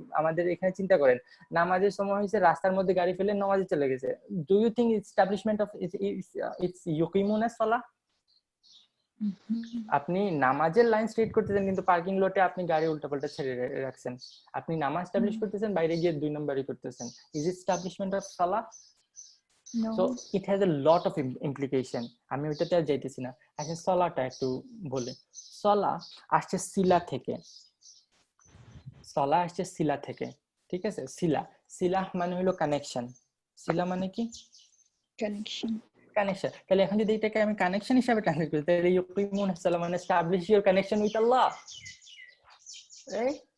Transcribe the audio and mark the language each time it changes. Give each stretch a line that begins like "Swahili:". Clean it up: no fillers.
Bangla: আমাদের এখানে চিন্তা করেন, নামাজের সময় হয়েছে, রাস্তার মধ্যে গাড়ি ফেলে নামাজে চলে গেছে।
English: Do you think establishment of its ইউকিমুনা সালাহ?
Bangla: আপনি নামাজের লাইন স্ট্রেট করতেছেন, কিন্তু পার্কিং লটে আপনি গাড়ি উল্টাপাল্টা ছেড়ে রাখছেন। আপনি নামাজ এস্টাবলিশ করতেছেন, বাইরে গিয়ে 2 নম্বরই করতেছেন।
English: Is it establishment of salah? No. So it has a lot of implication.
Bangla: আমি ওইটাতে আর যাইতেছি না। আচ্ছা, সলাটা একটু বলি। সলা আসছে সিলা থেকে, সলা আসছে সিলা থেকে, ঠিক আছে? সিলা মানে হলো কানেকশন। সিলা মানে কি?
English: Connection.
Bangla: কানেকশন। তাহলে এখন যদি এটাকে আমি কানেকশন হিসাবে ট্রান্সলেট করি, তাহলে ইউকিমুনা সালাহ মানে
English: Establish your connection with Allah, right?